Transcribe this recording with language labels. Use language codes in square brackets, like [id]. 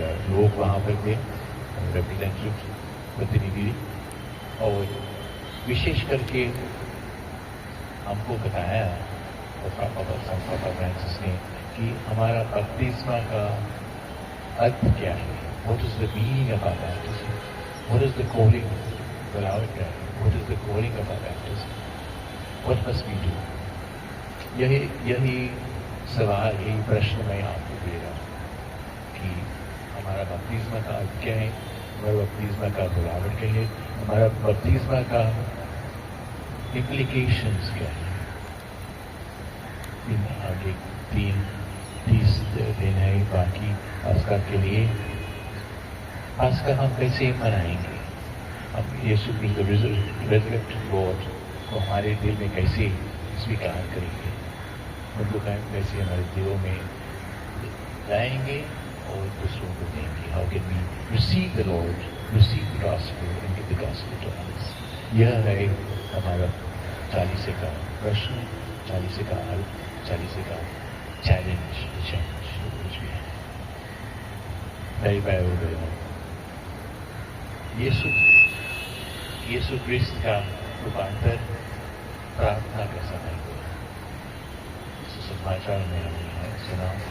[hi] लोग वहाँ पर थे, रिप्रेजेंटेटिव, प्रतिनिधि, और विशेष करके हमको बताया संत पापा फ्रांसिस ने कि हमारा बपतिस्मा का अर्थ क्या है. [en] What is the meaning of our baptism? What is the calling of our baptism? What is the calling of our baptism? What must we do? [hi] यही सवाल, यही प्रश्न मैं आपको दे रहा हूँ कि हमारा बपतिस्मा का अर्थ क्या है, हमारा बपतिस्मा का बुलावट क्या है, हमारा बपतिस्मा का इम्प्लीकेशंस क्या है. आगे 30 दिन है बाकी पास्का के लिए. पास्का हम कैसे मनाएंगे? हम यीशु की रेजरेक्टेड लॉर्ड को हमारे दिल में कैसे स्वीकार करेंगे? उनको कैसे हमारे दिलों में लाएंगे और दूसरों को देंगे? [en] How can we receive the Lord, receive the gospel and give the gospel to others? [hi] यह है हमारा 40 का प्रश्न, 40 का हल, 40 का चैलेंज, कुछ भी है. हो गया यीशु क्रिस्त का रूपांतर प्रार्थना का समय को समाचार में हमने सुना.